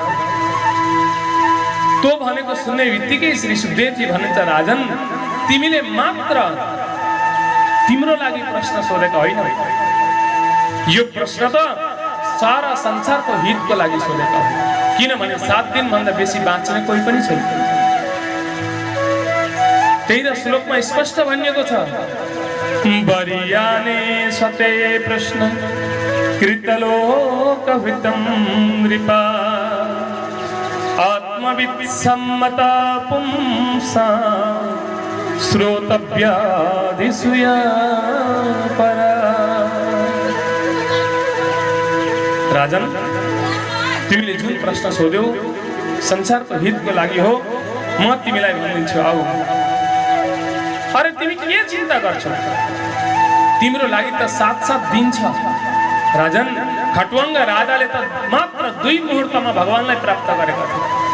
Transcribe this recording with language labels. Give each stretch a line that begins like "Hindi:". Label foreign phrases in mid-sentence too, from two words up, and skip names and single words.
Nepali: तो भनेको सुन्ने बित्तिकै श्री सुखदेवजी भन्नुहुन्छ, राजन तिमीले मात्र तिम्रो लागि प्रश्न सोधेको होइन, यो प्रश्न त सारा संसारको हितको लागि सोधेको हो। किनभने 7 दिन भन्दा बेसी बाँच्ने कोही पनि छैन। त्यही त श्लोकमा स्पष्ट भनिएको छ,
Sanskrit: बरियाने सते प्रश्न कृतलोकहितं नृपा आत्मवित् सम्मता पुंसा श्रोतव्याधिसूया परा।
Nepali: राजन, तिमीले जुन प्रश्न सोध्यौ संसारको हितको लागि हो, म तिमीलाई भनिदिन्छु आऊ। अरे तिमी के चिन्ता गर्छौ? तिम्रो लागि त 7-7 दिन छ। राजन, खटुवाङ्ग राजाले त मात्र 2 मुहूर्तमा भगवानलाई प्राप्त गरेका थिए।